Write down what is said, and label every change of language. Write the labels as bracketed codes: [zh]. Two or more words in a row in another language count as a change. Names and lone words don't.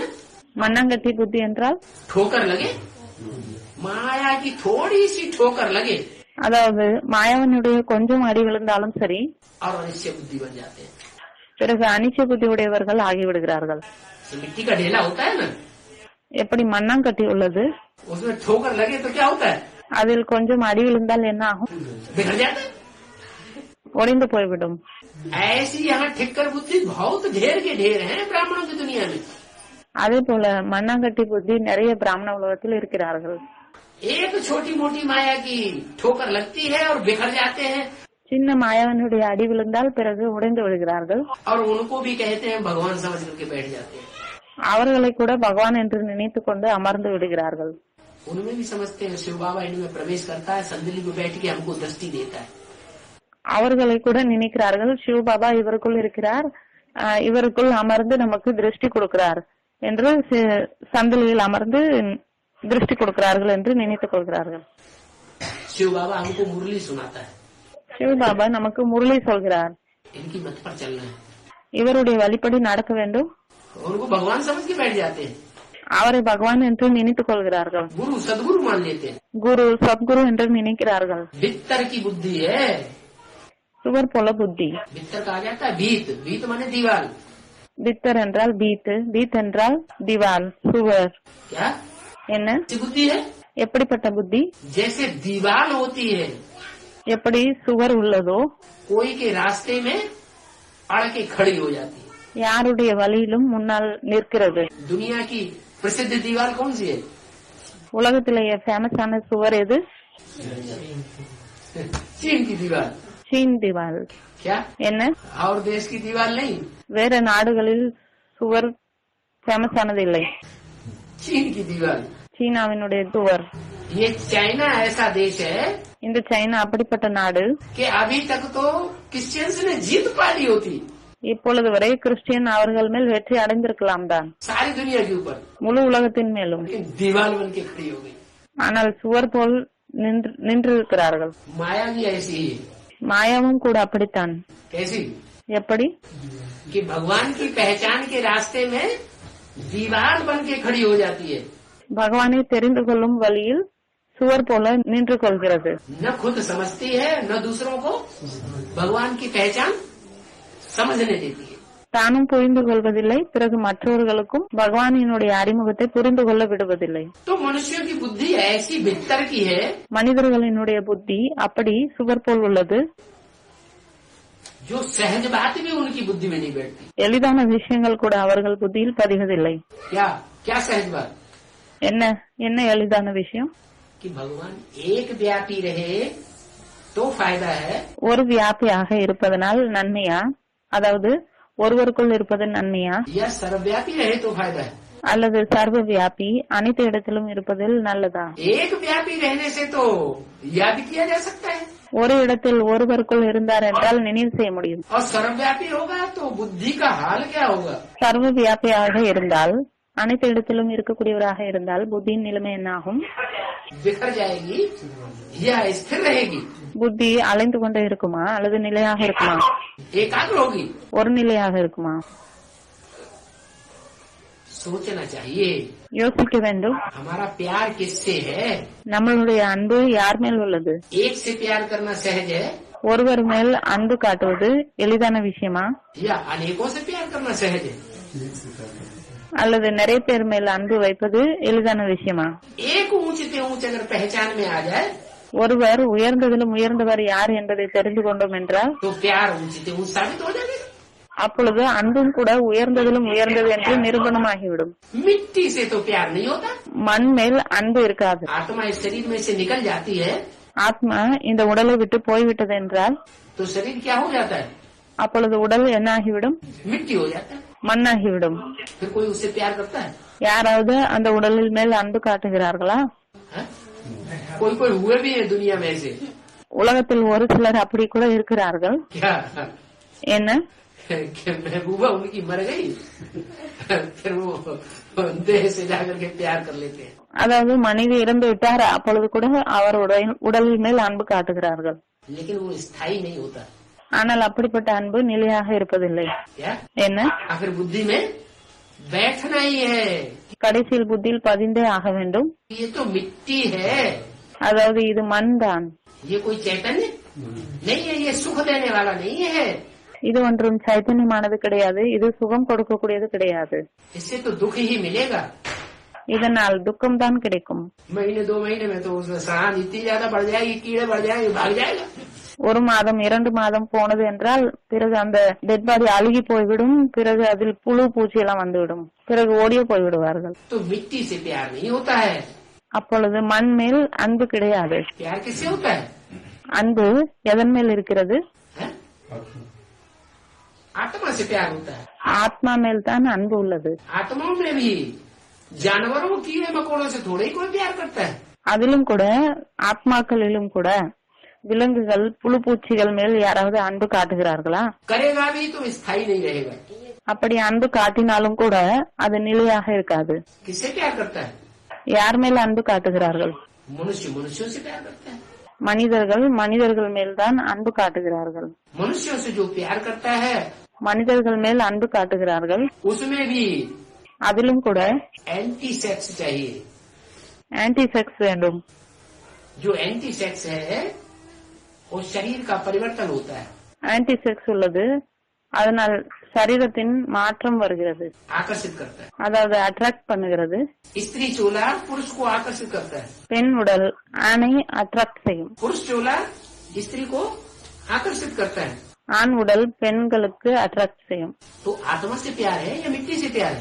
[ta] மண்ணாங்கட்டி புத்தி என்றால்? [hi] ठोकर लगे, माया की थोड़ी सी ठोकर लगे [ta] அதாவது மாயாவனுடைய கொஞ்சம் அடி விழுந்தாலும் சரி [hi] और अनिश्चय बुद्धि बन जाते हैं. [ta] பிறகு அனிச்ச புத்தி उடையவர்கள் ஆகிவிடுகிறார்கள். [hi] मिट्टी का ढेला होता है ना, [ta] எப்படி மண்ணாங்கட்டி உள்ளது, [hi] उसमें ठोकर लगे तो क्या होता है? [ta] அதில் கொஞ்சம் அடி விழுந்தால் என்ன ஆகும்? [hi] बिगड़ जाता है. [ta] உடைந்து போய்விடும். [hi] ऐसी यहाँ ठिक्कर बुद्धि बहुत ढेर के ढेर हैं ब्राह्मणों की दुनिया में. [ta] அதே போல மண்ணாங்கட்டி புத்தி நிறைய பிராமண உலகத்தில் இருக்கிறார்கள். [hi] एक छोटी मोटी माया की ठोकर लगती है और बिखर जाते हैं [ta] சின்ன மாயாவனுடைய அடி விழுந்தால் பிறகு உடைந்து விடுகிறார்கள். [hi] और उनको भी कहते हैं भगवान समझ करके बैठ जाते हैं. [ta] அவர்களை கூட பகவான் என்று நினைத்துக் கொண்டு அமர்ந்து விடுகிறார்கள். [hi] उनमें भी समझते हैं शिव बाबा इनमें प्रवेश करता है, संदली में बैठ के हमको दृष्टि देता है. [ta] அவர்களை கூட நினைக்கிறார்கள் சிவபாபா இவருக்குள் இருக்கிறார், இவருக்குள் அமர்ந்து நமக்கு திருஷ்டி கொடுக்கிறார் என்று சந்தலியில் அமர்ந்து திருஷ்டி கொடுக்கிறார்கள் என்று நினைத்துக் கொள்கிறார்கள். [hi] शिव बाबा हमको मुरली सुनाता है, [ta] சிவபாபா நமக்கு முரளி சொல்கிறார், [hi] इनकी मत पर चलना है. [ta] இவருடைய வழிப்படி நடக்க வேண்டும். [hi] उनको भगवान समझ के बैठ जाते हैं. [ta] அவரை பகவான் என்று நினைத்துக் கொள்கிறார்கள். [hi] गुरु सदगुरु मान लेते हैं. [ta] குரு சத்குரு என்று நினைக்கிறார்கள். [hi] भीतर की बुद्धि है. [ta] சுவர் போல புத்தி. [hi] भीतर कहा जाता है भीत. भीत माने दीवार. [ta] பித்தர் என்றால் பீத், பீத் என்றால் திவால், சுவர். [hi] क्या [ta] என்ன [hi] बुद्धि है? [ta] எப்படிப்பட்ட புத்தி? [hi] जैसे दीवार होती है, [ta] எப்படி சுவர் உள்ளதோ [hi] कोई के रास्ते में अड़ के खड़ी हो जाती है. [ta] யாருடைய வழியிலும் முன்னால் நிற்கிறது. [hi] दुनिया की प्रसिद्ध दीवार कौन सी है? [ta] உலகத்திலேயே ஃபேமஸான சுவர் எது? [hi] चीन की दीवार. [ta] சீன் திவால். [hi] क्या [ta] என்ன [hi] और देश की दीवार नहीं, [ta] வேற நாடுகளில் சுவர் ஃபேமஸானது இல்லை. [hi] चीन की दीवार. [ta] சீனாவினுடைய சுவர். [hi] ये चाइना ऐसा देश है [ta] இந்த சைனா அப்படிப்பட்ட நாடு. [hi] कि अभी तक तो क्रिश्चियंस ने जीत पा ली होती [ta] இப்பொழுது வரை கிறிஸ்டியன் அவர்கள் மேல் வெற்றி அடைந்திருக்கலாம் தான், [hi] सारी दुनिया के ऊपर, [ta] முழு உலகத்தின் மேலும். [hi] लेकिन दीवार बन के खड़ी हो गई. [ta] ஆனால் சுவர் போல் நின்றிருக்கிறார்கள். [hi] माया भी ऐसी ही है. [ta] மாயாவும் கூட அப்படித்தான். [hi] कैसी? [ta] எப்படி? [hi] कि भगवान की पहचान के रास्ते में दीवार बन के खड़ी हो जाती है. [ta] பகவானை தெரிந்து கொள்ளும் வழியில் சுவர் போல நின்று கொள்கிறது. [hi] न खुद समझती है न दूसरों को भगवान की पहचान समझने देती है. [ta] தானும் புரிந்து கொள்வதில்லை, பிறகு மற்றவர்களுக்கும் பகவானினுடைய அறிமுகத்தை புரிந்து கொள்ள விடுவதில்லை. [hi] तो मनुष्यों की बुद्धि ऐसी भीतर की है [ta] மனிதர்களினுடைய புத்தி அப்படி சுவர் போல் உள்ளது. [hi] जो सहज बात भी उनकी बुद्धि में नहीं बैठती. [ta] எளிதான விஷயங்கள் கூட அவர்கள் புத்தியில் பதிவதில்லை. [hi] क्या क्या सहज बात? [ta] என்ன என்ன எளிதான விஷயம்? [hi] कि भगवान एक व्यापी रहे तो फायदा है, [ta] ஒரு வியாபியாக இருப்பதனால் நன்மையா, அதாவது ஒருவருக்குள் இருப்பது நன்மையா, [hi] या सर्वव्यापी रहे तो फायदा है. [ta] அல்லது சர்வ வியாபி அனைத்து இடத்திலும் இருப்பதில் நல்லதா? [hi] एक व्यापी रहने से तो याद किया जा सकता है, [ta] ஒரு இடத்தில் ஒருவருக்குள் இருந்தார் என்றால் நினைவு செய்ய முடியும். [hi] और सर्वव्यापी होगा तो बुद्धि का हाल क्या होगा? [ta] சர்வ வியாபியாக இருந்தால், அனைத்து இடத்திலும் இருக்கக்கூடியவராக இருந்தால் புத்தியின் நிலைமை என்ன ஆகும்? [hi] बिखर जाएगी या स्थिर रहेगी? [ta] புத்தி அலைந்து கொண்டே இருக்குமா அல்லது நிலையாக இருக்குமா? [hi] एकाग्र होगी? [ta] ஒரு நிலையாக இருக்குமா? [hi] सोचना चाहिए. [ta] யோசிக்க வேண்டும். [hi] हमारा प्यार किससे है? [ta] நம்மளுடைய அன்பு யார் மேல் உள்ளது? [hi] एक से प्यार करना सहज है [ta] ஒருவர் மேல் அன்பு காட்டுவது எளிதான விஷயமா [hi] या अनेकों से प्यार करना सहज है? [ta] அல்லது நிறைய பேர் மேல் அன்பு வைப்பது எளிதான விஷயமா? [hi] एक ऊंचे से ऊंचे अगर पहचान में आ जाए [ta] ஒருவர் உயர்ந்ததிலும் உயர்ந்தவர் யார் என்பதை தெரிந்து கொண்டோம் என்றால் [hi] तो प्यार ऊंचे से ऊंचा साबित हो जाएगा। [ta] அப்பொழுது அன்பும் கூட உயர்ந்ததிலும் உயர்ந்தது என்று நிரூபணமாகிவிடும். [hi] मिट्टी से तो प्यार नहीं होता। [ta] மண் மேல் அன்பு இருக்காது. [hi] आत्मा इस शरीर में से निकल जाती है [ta] ஆத்மா இந்த உடலை விட்டு போய்விட்டது என்றால் [hi] तो शरीर क्या हो जाता है? [ta] அப்பொழுது உடல் என்ன ஆகிவிடும்? [hi] मिट्टी हो जाता है। [ta] மண்ணாகிவிடும். [hi] फिर कोई उससे प्यार करता है? [ta] யாராவது அந்த உடலில் மேல் அன்பு காட்டுகிறார்களா? [hi] कोई कोई हुए भी है दुनिया में ऐसे। [ta] உலகத்தில் ஒரு சிலர் அப்படி கூட இருக்கிறார்கள். [hi] क्या [ta] என்ன? [hi] महबूबा उनकी मर गई फिर वो देह से जाकर के प्यार कर लेते हैं। [ta] அதாவது மனைவி இறந்து விட்டார், அப்பொழுது கூட அவருடைய உடலில் மேல் அன்பு காட்டுகிறார்கள். [hi] लेकिन वो स्थायी नहीं होता। [ta] ஆனால் அப்படிப்பட்ட அன்பு நிலையாக இருப்பதில்லை. [hi] क्या [ta] என்ன? [hi] आखिर बुद्धि में बैठना ही है। [ta] கடைசியில் புத்தியில் பதிந்தே ஆக வேண்டும். [hi] ये तो मिट्टी है, [ta] அதாவது இது மண் தான். [hi] ये कोई चैतन्य नहीं है, ये सुख देने वाला नहीं है। [ta] இது ஒன்றும் சைத்தன்யமானது கிடையாது, இது சுகம் கொடுக்கக்கூடியது கிடையாது. [hi] इससे तो दुख ही मिलेगा। [ta] இதனால் துக்கம் தான் கிடைக்கும். [hi] महीने 2 महीने में तो उसमें सहान इतनी ज्यादा बढ़ जाएगी, कीड़े बढ़ जाएंगे, भाग जाएगा। [ta] 1 மாதம் 2 மாதம் போனது என்றால் பிறகு அந்த [en] dead body [ta] அழுகி போய்விடும், பிறகு அதில் புழு பூச்சி எல்லாம் வந்துவிடும், பிறகு ஓடியே போய்விடுவார்கள். [hi] तो मिट्टी से प्यार नहीं होता है। [ta] அப்பொழுது மண் மேல் அன்பு கிடையாது. [hi] प्यार किससे होता है? [ta] அன்பு எதன் மேல் இருக்கிறது? [hi] है? आत्मा से प्यार होता है। [ta] ஆத்மா மேல் தான் அன்பு உள்ளது. [hi] आत्माओं में भी जानवरों कीड़े मकोड़ों से थोड़ा ही कोई प्यार करता है। [ta] அதிலும் கூட ஆத்மாக்களிலும் கூட விலங்குகள் புழு பூச்சிகள் மேல் யாராவது அன்பு காட்டுகிறார்களா? [hi] करेगा भी तो स्थायी नहीं रहेगा। [ta] அப்படி அன்பு காட்டினாலும் கூட அது நிலையாக இருக்காது. [hi] किससे प्यार करता है? [ta] யார் மேல் அன்பு காட்டுகிறார்கள்? [hi] मनुष्य मनुष्यों से प्यार करता है। [ta] மனிதர்கள் மனிதர்கள் மேல் தான் அன்பு காட்டுகிறார்கள். [hi] मनुष्यों से जो प्यार करता है [ta] மனிதர்கள் மேல் அன்பு காட்டுகிறார்கள். [hi] उसमें भी [ta] அதிலும் கூட [en] anti sex [hi] चाहिए। [en] anti sex [ta] வேண்டும். [hi] जो [en] anti sex [hi] है वो शरीर का परिवर्तन होता है। [en] anti sex [ta] உள்ளது, அதனால் சரீரத்தின் மாற்றம் வருகிறது, [hi] आकर्षित करता है। [ta] அதாவது அட்ராக்ட் பண்ணுகிறது. [hi] स्त्री चोला पुरुष को आकर्षित करता है। [ta] பெண் உடல் ஆணை அட்ராக்ட் செய்யும். [hi] पुरुष चोला स्त्री को आकर्षित करता है। [ta] ஆண் உடல் பெண்களுக்கு அட்ராக்ட் செய்யும். [hi] तो आत्मा से प्यार है या मिट्टी से प्यार है?